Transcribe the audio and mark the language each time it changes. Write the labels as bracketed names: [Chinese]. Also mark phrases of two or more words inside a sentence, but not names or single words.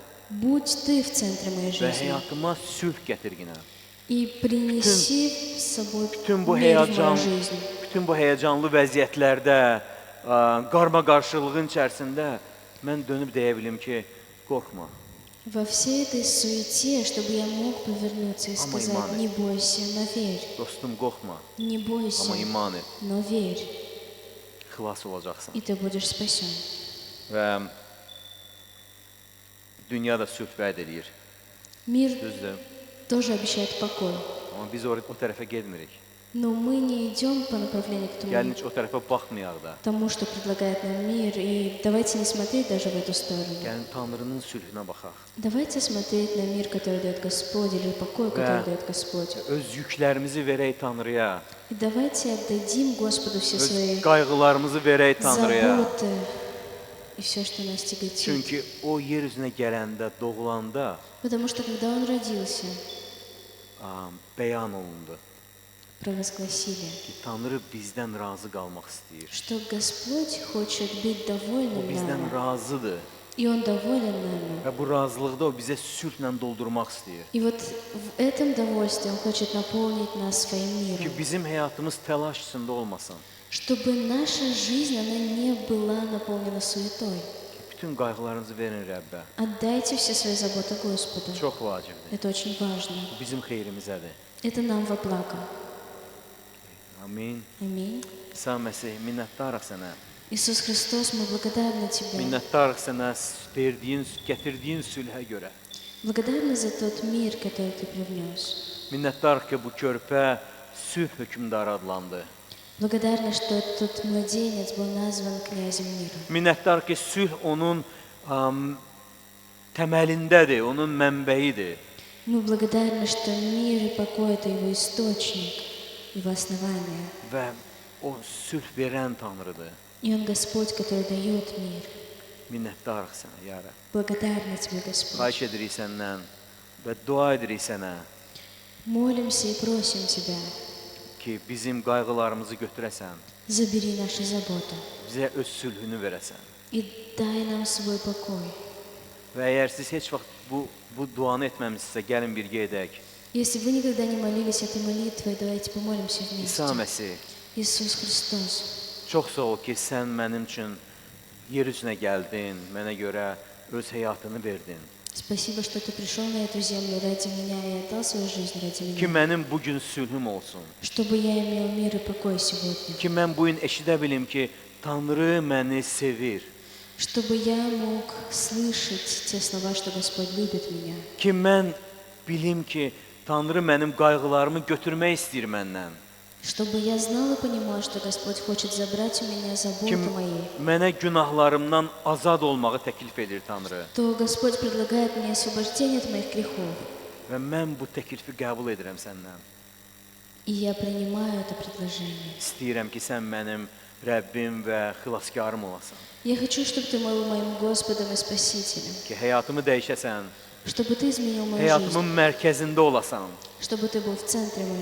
[Russian] Будь ты в центре моей [Azerbaijani] və [Russian] жизни. [Azerbaijani] həyatıma sülh gətir yenə. [Russian] И принеси с собой [Azerbaijani] Bütün bu [Russian] мир в мою [Azerbaijani] həyəcan, [Russian] жизнь. [Azerbaijani] bütün bu həyəcanlı vəziyyətlərdə, qarma-qarşılığın içərisində mən dönüb deyə bilim ki, qorxma. [Russian] Во всей этой суете, чтобы я мог повернуться и сказать, [Azerbaijani] иманы. [Russian] не бойся, но верь. [Azerbaijani] Dostum, qorxma, [Russian] Не бойся, [Azerbaijani] amma iman et, [Russian] но верь, [Azerbaijani] xilas olacaqsan. [Russian] и ты будешь спасен. [Azerbaijani] Və dünya da sülh vəd edir. [Russian] Мир [Azerbaijani] Düzdür. [Russian] тоже обещает покой. [Azerbaijani] Amma biz o tərəfə getmirik. [Russian] Но мы не идем по направлению к [Azerbaijani] Gəlin [Russian] тому, [Azerbaijani] heç o tərəfə baxmayaq da. [Russian] тому, что предлагает нам мир. И давайте не смотреть даже в эту сторону. [Azerbaijani] Gəlin Tanrının sülhünə baxaq. [Russian] Давайте смотреть на мир, который дает Господь, или покой, который дает Господь. [Azerbaijani] Öz yüklərimizi verək Tanrıya. [Russian] И давайте отдадим Господу все [Azerbaijani] Öz [Russian] свои [Azerbaijani] qayğılarımızı verək Tanrıya. [Russian] заботы и все, что нас тяготит. [Azerbaijani] Çünki o yer üzünə gələndə, doğulanda [Russian] Потому что когда Он родился, [Azerbaijani] bəyan olundu [Russian] провозгласили, [Azerbaijani] ki, Tanrı bizdən razı qalmaq istəyir. [Russian] что Господь хочет быть [Azerbaijani] O [Russian] довольным [Azerbaijani] bizdən [Russian] нами, [Azerbaijani] razıdır [Russian] и Он доволен нами. [Azerbaijani] və bu razılıqda o bizə sülhlə doldurmaq istəyir. [Russian] И вот в этом довольстве Он хочет наполнить нас своим [Azerbaijani] Ki, [Russian] миром, [Azerbaijani] bizim həyatımız təlaş içində olmasın. [Russian] чтобы наша жизнь, она не была наполнена суетой. [Azerbaijani] Bütün qayğılarınızı verin Rəbbə. [Russian] Отдайте все свои заботы Господу. [Azerbaijani] Çox vacibdir. [Russian] Это очень важно. [Azerbaijani] Bu bizim xeyrimizədir. [Russian] Это нам во благо. [Azerbaijani] Amin. [Russian] Аминь. [Azerbaijani] İsa Məsih, minnətdarıq sənə. [Russian] Иисус Христос, мы благодарны Тебе. [Azerbaijani] Minnətdarıq sənə verdiyin, gətirdiyin sülhə görə. [Russian] Благодарны за тот мир, который Ты привнес. [Azerbaijani] Minnətdarıq ki, bu körpə sülh hökmdarı adlandı. [Russian] Благодарны, что этот младенец был назван князем мира. [Azerbaijani] Minnətdarıq ki, sülh onun təməlindədir, onun mənbəyidir. [Russian] Мы благодарны, что мир и покой – это Его источник, Его основание. [Azerbaijani] Və o sülh verən Tanrıdır. [Russian] И Он Господь, который дает мир. [Azerbaijani] Minnətdarıq sənə, ya Rəbb. [Russian] Благодарны Тебе, Господь. [Azerbaijani] Xahiş edirik səndən və dua edirik sənə [Russian] Молимся и просим Тебя, [Azerbaijani] ki, bizim qayğılarımızı götürəsən, [Russian] забери наши заботы [Azerbaijani] bizə öz sülhünü verəsən. [Russian] и дай нам свой покой. [Azerbaijani] Və əgər siz heç vaxt bu duanı etməmisinizsə, gəlin birgə edək. [Russian] Если вы никогда не молились этой молитвой, давайте помолимся [Azerbaijani] İsa [Russian] вместе. [Azerbaijani] Məsih, [Russian] Иисус Христос, [Azerbaijani] çox sağ ol ki, sən mənim üçün yer üzünə gəldin, mənə görə öz həyatını verdin. [Russian] спасибо, что Ты пришел на эту землю ради меня и отдал свою жизнь ради [Azerbaijani] Ki, [Russian] меня, [Azerbaijani] mənim bugün sülhüm olsun. [Russian] чтобы я имел мир и покой сегодня, [Azerbaijani] Ki, mən bu gün eşidə bilim ki, Tanrı məni sevir. [Russian] чтобы я мог слышать те слова, что Господь любит меня, [Azerbaijani] Ki, mən bilim ki, Tanrı mənim qayğılarımı götürmək istəyir məndən. [Russian] чтобы я знал и понимал, что Господь хочет забрать у меня заботы [Azerbaijani] Ki, [Russian] мои, [Azerbaijani] mənə günahlarımdan azad olmağı təklif edir Tanrı. [Russian] то Господь предлагает мне освобождение от моих грехов, [Azerbaijani] Və mən bu təklifi qəbul edirəm səndən. [Russian] и я принимаю это предложение. [Azerbaijani] İstəyirəm ki, sən mənim Rəbbim və xilaskarım olasan. [Russian] Я хочу, чтобы Ты был моим Господом и Спасителем, [Azerbaijani] Ki, həyatımı dəyişəsən, [Russian] чтобы Ты изменил мою [Azerbaijani] həyatımın [Russian] жизнь, [Azerbaijani] mərkəzində olasan [Russian] чтобы Ты был в центре моей